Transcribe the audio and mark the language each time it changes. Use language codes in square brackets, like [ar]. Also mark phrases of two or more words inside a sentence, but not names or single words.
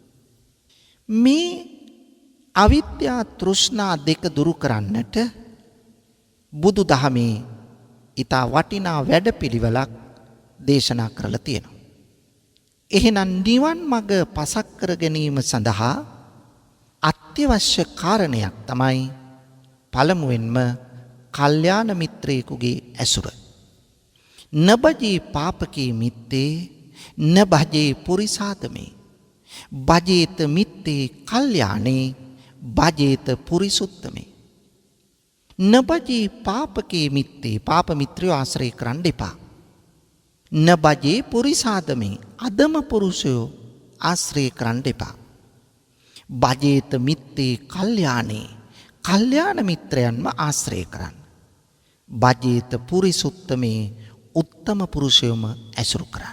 [si] මේ අවිද්‍යා තෘෂ්ණා දෙක දුරු කරන්නට බුදු දහමේ ඊතා වටිනා වැඩපිළිවෙලක් දේශනා කරලා තියෙනවා. එහෙනම් නිවන් මඟ පසක් කර ගැනීම සඳහා අත්‍යවශ්‍ය කාරණයක් තමයි පළමුවෙන්ම කල්යාණ මිත්‍රයෙකුගේ ඇසුර. [pi] නබජී පාපකී මිත්තේ නබජේ පුරිසාදමේ බජේත මිත්තේ කල්යාණේ බජේත පුරිසුත්තමේ. නබජී පාපකේ මිත්තේ [si] පාප මිත්‍රයෝ ආශ්‍රය කරන්න එපා. [pi] නබජේ පුරිසාදමේ [si] අදම පුරුෂයෝ ආශ්‍රය කරන්න එපා. [pi] බජේත මිත්තේ කල්යාණේ [si] කල්යාණ මිත්‍රයන්ම ආශ්‍රය කරන්න. [pi] බජේත පුරිසුත්තමේ [si] උත්තම පුරුෂයෝම ඇසුරු කරන්න.